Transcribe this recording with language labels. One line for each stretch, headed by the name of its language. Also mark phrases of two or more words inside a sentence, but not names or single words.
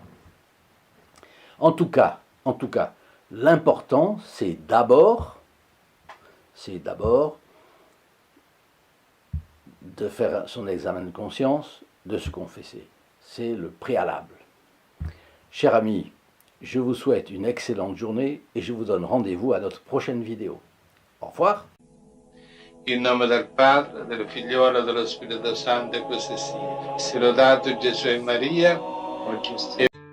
French: En tout cas, l'important, c'est d'abord de faire son examen de conscience, de se confesser. C'est le préalable. Chers amis, je vous souhaite une excellente journée et je vous donne rendez-vous à notre prochaine vidéo. Au revoir.
Italian: In nome del Padre, del Figliolo e dello Spirito Santo, e così sia. Sia lodato Gesù e Maria, oggi